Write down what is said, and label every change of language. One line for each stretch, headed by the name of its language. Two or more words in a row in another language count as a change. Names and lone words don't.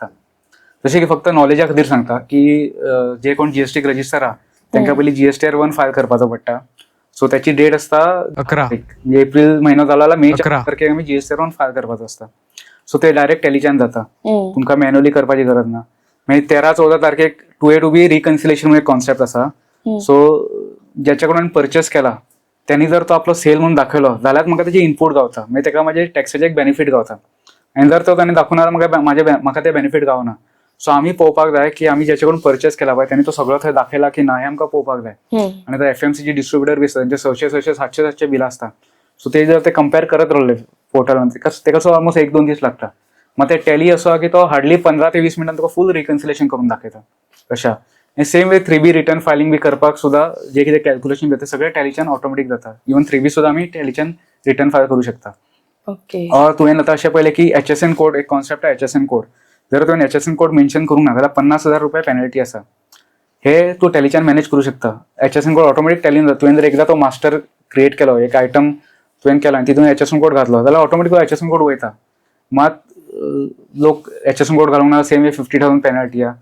Konkani: जशें की फक्त नॉलेजा खातीर सांगता की जे कोण GST रजिस्टर आहा तांकां पयलीं GSTR 1 फायल करपाचो पडटा. सो त्याची डेट असता 11 म्हणजे एप्रील महिनो जालो जाल्यार मे 4 तारखेक आमी GSTR 1 फायल करपाचो असता. सो ते डायरेक्ट टॅलीच्यान जाता. तुमकां मॅन्युअली करपाची गरज ना. मागीर 13-14 तारखेक 2A to B रिकन्सिलेशन म्हणून एक कॉन्सेप्ट आसा. सो ज्याच्या कडून परचेस केला त्यांनी जर तो आपलो सेल म्हणून दाखयलो जाल्यार म्हाका तेजी इनपूट गावता मागीर ताका म्हाजे टॅक्साचे एक बेनिफीट गावता. आनी जर तो ताणें दाखोवना जाल्यार म्हाका ते बेनिफीट गावना. सो आमी पळोवपाक जाय की आमी ज्याचे कडून परचेस केला पळय त्यांनी तो सगळो थंय दाखयला की ना हे आमकां पळोवपाक जाय. आनी आतां
English: FMCG distributor
Konkani: बी आसता तांचे 600-700 बिलां आसता. सो ते जर ते कंपेर करत रावले पोर्टलान तेका
English: so almost
Konkani: 1-2 दीस लागता. मात ते टॅली असो की तो हार्डली 15 ते 20 मिनटान तुका फूल रिकन्सिलेशन करून दाखयता कशा.
English: same way
Konkani: 3B
English: return filing
Konkani: बी करपाक सुद्दां जे कितें कॅल्क्युलेशन जाता सगळें टॅलीच्यान ऑटोमॅटीक जाता. इवन 3B सुद्दां आमी टॅलीच्यान रिटर्न फायल करूं शकता. ओके. ऑर तुवें आतां अशें पळयलें की HSN कोड एक कॉन्सेप्ट आहे HSN कोड. जर तुवें HSN कोड मेन्शन करूंक ना जाल्यार 50,000 रुपया पेनल्टी आसा. हे तूं टॅलीच्यान मॅनेज करूं शकता. HSN कोड ऑटोमॅटीक टॅलीन जाता. तुवें जर एकदा तो मास्टर क्रिएट केलो एक आयटम तुवें केलो आनी तितून HSN कोड घातलो जाल्यार ऑटोमॅटीक HSN कोड वयता. मात लोक HSN कोड घालूंक ना
English: same way
Konkani: 50,000 पेनल्टी आहा.